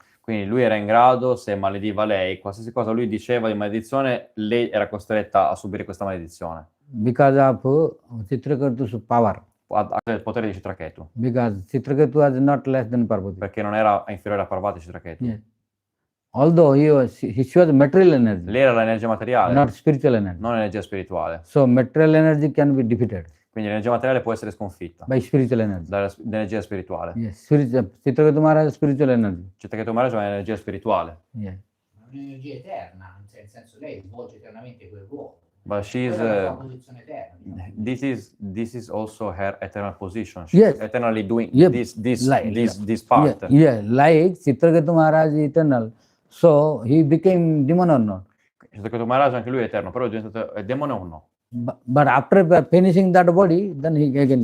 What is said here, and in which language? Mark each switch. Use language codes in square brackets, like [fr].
[it] quindi lui era in grado, se malediva lei, qualsiasi cosa lui diceva di maledizione, lei era costretta a subire questa maledizione. [en] Because of Chitraketu's power. [it] Ha il potere di Chitraketu. [en] Because Chitraketu was not less than Parvati. [it] Perché non era inferiore a Parvati Chitraketu. [en] Yeah. Although he was material energy, [it] Lei era l'energia materiale, [en] not spiritual energy. [it] non l'energia spirituale. [en] So material energy can be defeated [it] Quindi l'energia materiale può essere sconfitta [en] by spiritual energy. [it] dall'energia spirituale. [en] Yes, Chitraketu Maharaj is spiritual energy. [it] Chitraketu Maharaj è un'energia spirituale. [en] Yeah. [it] È un'energia eterna, nel senso lei svolge eternamente quel ruolo. [en] But she's [it] Quella è la sua posizione eterna. Diciamo. [en] this is also her eternal position. She's Yes. eternally doing Yeah, this part. Yeah, like Chitraketu Maharaj is eternal. So he became demon or not? [it] Chitraketu Maharaj anche lui è eterno, però è diventato demone o no? [en] But after finishing that body, then he again.